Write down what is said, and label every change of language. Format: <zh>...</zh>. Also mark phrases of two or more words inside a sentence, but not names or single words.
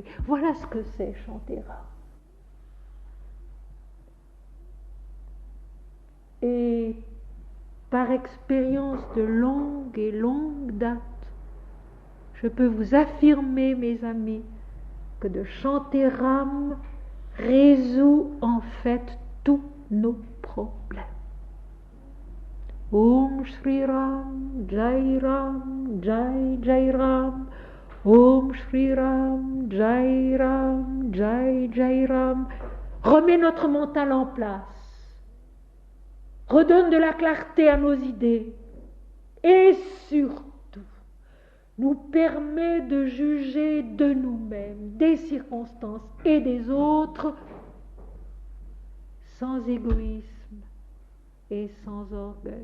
<fr>Voilà ce que c'est chanter Ram. Et par expérience de longue date, je peux vous affirmer, mes amis, que de chanter Ram résout en fait tous nos problèmes.</fr> <sa>ॐ श्री राम, जय राम, जय जय राम. ॐ श्री राम, जय राम, जय जय राम.</sa> <fr>Remets notre mental en place. Redonne de la clarté à nos idées. Et surtout, nous permet de juger de nous-mêmes, des circonstances et des autres sans égoïsme et sans orgueil.</fr>